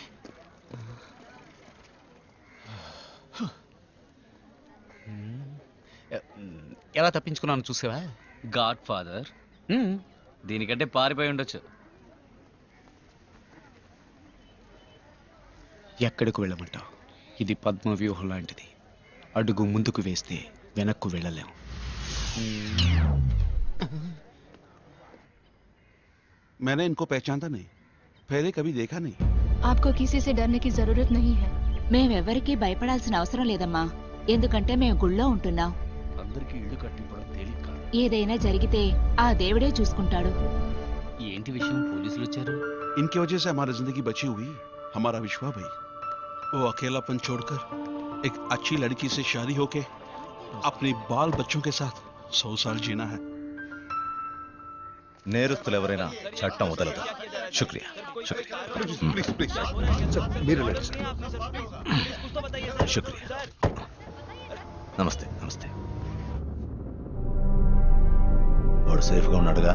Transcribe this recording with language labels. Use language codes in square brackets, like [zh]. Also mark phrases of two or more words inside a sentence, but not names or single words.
[te] ఎలా తప్పించుకున్నాను చూసావా? గాడ్ ఫాదర్ దీనికంటే పారిపోయి ఉండొచ్చు. ఎక్కడికి వెళ్ళమంటావు? ఇది పద్మ వ్యూహం లాంటిది. అడుగు ముందుకు వేస్తే వెనక్కు వెళ్ళలేం. [hi] मैंने इनको पहचानता नहीं, पहले कभी देखा नहीं. आपको किसी से डरने की जरूरत नहीं है. [te] మేమెవ్వరికీ భయపడాల్సిన అవసరం లేదమ్మా, ఎందుకంటే మేము గుళ్ళో ఉంటున్నాం. అందరికీ ఇల్లు కట్టిపోవడం తేలిక. ఏదైనా జరిగితే ఆ దేవుడే చూసుకుంటాడు. ఏంటి విషయం? పోలీసులు వచ్చారు. [hi] इनकी वजह से हमारी जिंदगी बची हुई. हमारा विश्वा भाई वो अकेलापन छोड़कर एक अच्छी लड़की से शादी होके अपने बाल बच्चों के साथ 100 साल जीना है. [te] నేరస్తులు ఎవరైనా చట్టం వదలదు. శుక్రియా శుక్రియా శుక్రియా. నమస్తే నమస్తే. వాడు సేఫ్గా ఉన్నాడుగా?